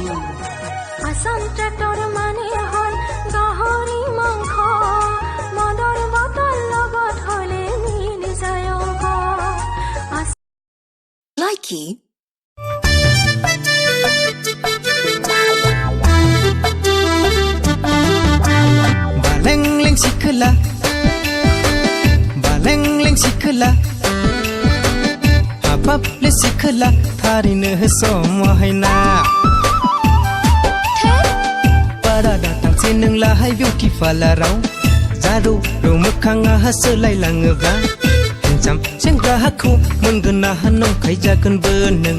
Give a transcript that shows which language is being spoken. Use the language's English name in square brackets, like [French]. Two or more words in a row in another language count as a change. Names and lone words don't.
[Assamese] আসাম ট্ৰেক্টৰ মানে হল গাহৰি মাংস মদৰ বটল লগত হলে মিলি যায় লাইকি [Bodo] বালেংলেং सिखला हाबाबले सिखला थारैनो समायना बारा दाथांसै नोंलाहाय [English] beauty parlaraw [Bodo] जारौ रौ मोखाङा सोलायलाङोब्ला हेन्डसाम सेंग्राखौ मोनगोन ना नंखाय जागोनबो नों